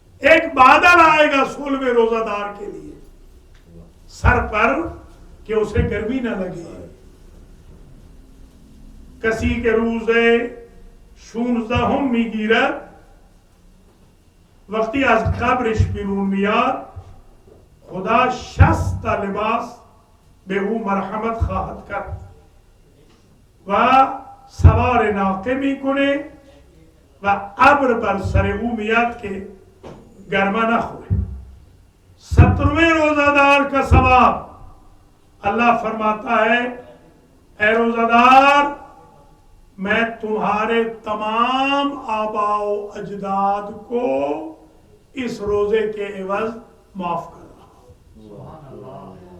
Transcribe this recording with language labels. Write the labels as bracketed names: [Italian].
[Urdu] ایک بادل آئے گا 16ویں روزہ دار کے لیے سر پر کہ اسے گرمی نہ لگے. [Persian] کسی کے روزے 16 میگیرت وقتی از قبرش بیرون میاد خدا 60 لباس به او مرحمت خواهد کرد و سوار ناقه میکنه و ابر بر سر او میاد که گرما نخوره. [Urdu] 17ویں روزہ دار کا ثواب اللہ فرماتا ہے اے روزہ دار میں تمہارے تمام آباء و اجداد کو اس روزے کے عوض معاف کر رہا ہوں.